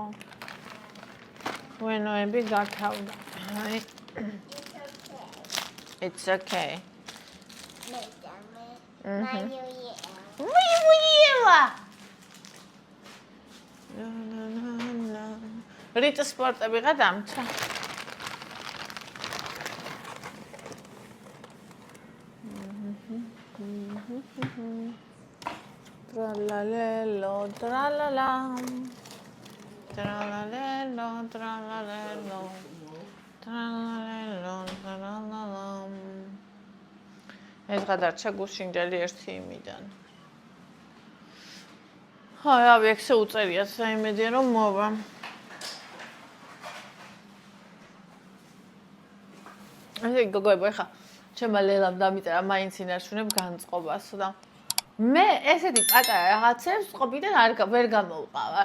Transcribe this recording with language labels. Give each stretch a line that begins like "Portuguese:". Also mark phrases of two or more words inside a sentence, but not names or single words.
Georgian: ბუენოები გათავდა. აი.
English: It's okay.
Georgian: რიტ სპორტები გადამცა. Tralalelo, tralala. Tralalelo, tralalelo. Tralalelo, tralala. ეს გადარჩა გუშინდელი ერთი იმიდან. აი, რავი, ექსე უწერიათ, საიმედია რომ მოვა. ესე გოგოებო, ეხა ჩემმა ლელამ დამიწერა მაინც ინარჩუნებ განწყობას და მე ესეთი პატარა რაღაცებს ყოფიდან ვერ გამოვყავარ.